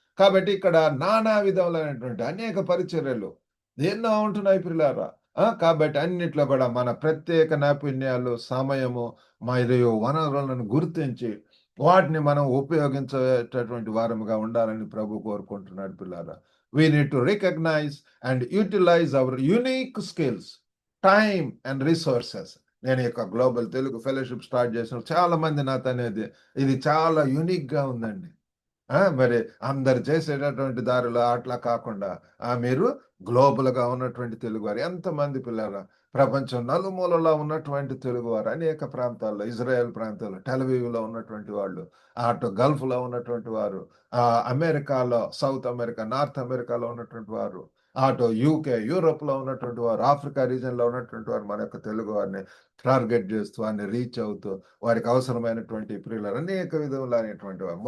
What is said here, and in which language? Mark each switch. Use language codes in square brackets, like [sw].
[te] కాబట్టి ఇక్కడ నానా విధములైనటువంటి అనేక పరిచర్యలు ఎన్నో ఉంటున్నాయి పిల్లారా. కాబట్టి అన్నిట్లో కూడా మన ప్రత్యేక నైపుణ్యాలు, సమయము మరియు వనరులను గుర్తించి వాటిని మనం ఉపయోగించేటటువంటి వారముగా ఉండాలని ప్రభు కోరుకుంటున్నాడు పిల్లారా. [en] We need to recognize and utilize our unique skills, time and resources. [te] నేను ఈ యొక్క గ్లోబల్ తెలుగు ఫెలోషిప్ స్టార్ట్ చేసిన చాలా మంది నాతో అనేది, ఇది చాలా యూనిక్ గా ఉందండి. మరి అందరు చేసేటటువంటి దారిలో అట్లా కాకుండా మీరు గ్లోబల్‌గా ఉన్నటువంటి తెలుగువారు ఎంతమంది పిల్లరా, ప్రపంచం నలుమూలలా ఉన్నటువంటి తెలుగువారు అనేక ప్రాంతాల్లో, ఇజ్రాయెల్ ప్రాంతాల్లో, టెల్‌అవీవ్‌లో ఉన్నటువంటి వాళ్ళు, అటు గల్ఫ్‌లో ఉన్నటువంటి వారు, అమెరికాలో, సౌత్ అమెరికా, నార్త్ అమెరికాలో ఉన్నటువంటి వారు, అటు యూకే, యూరోప్‌లో ఉన్నటువంటి వారు, ఆఫ్రికా రీజియన్‌లో ఉన్నటువంటి వారు, మన యొక్క తెలుగు వారిని టార్గెట్ చేస్తూ, వారిని రీచ్ అవుతూ, వారికి అవసరమైనటువంటి ప్రియులారా అనేక విధములైనటువంటి వారు.